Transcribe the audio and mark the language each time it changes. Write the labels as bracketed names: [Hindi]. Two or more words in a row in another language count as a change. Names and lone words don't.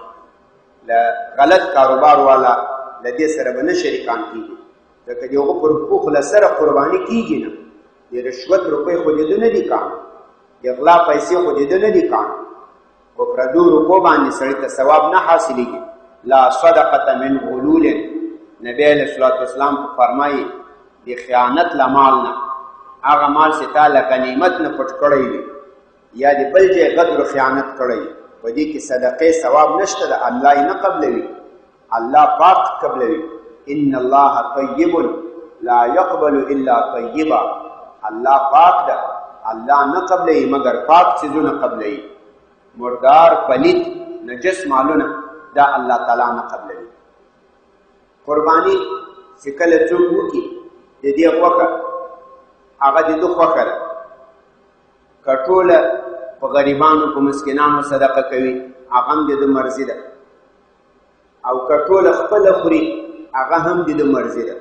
[Pashto] له غلط کاروبار والا له دې سره به نه شریکان کېږي، ځکه د هغه پر پوخ له سره قرباني کېږي نه. د رشوت روپۍ خو د ده نه دي کان، د غلا پیسې خو د ده نه دي کان. په پردو روپو باندې سړي ته ثواب نه حاصلېږي. [Arabic] لا صدقة من غلول، [Pashto] نبی [Arabic] علیه الصلاة والسلام [Pashto] فرمایي د خیانت له مال نه، هغه مال چې تا له غنیمت نه پټ کړی وي، یا د بل ځای غدر خیانت کړی، په دې کې صدقې ثواب نشته ده، الله یې نه قبلوي، الله پاک قبلوي. [Arabic] ان الله طیب لا يقبل الا طیبا، [Pashto] الله پاک ده، الله نه قبلوي مگر پاک څیزونه قبلوي. مردار، پلید، نجس مالونه دا الله تعالی نه قبلوي. قرباني چې کله څوک وکړي د دې غوښه هغه د ده خوښه ده، که ټوله په غریبانو په مسکینانو صدقه کوي هغه هم د ده مرضي ده، او که ټوله خپله خوري هغه هم د ده مرضي ده.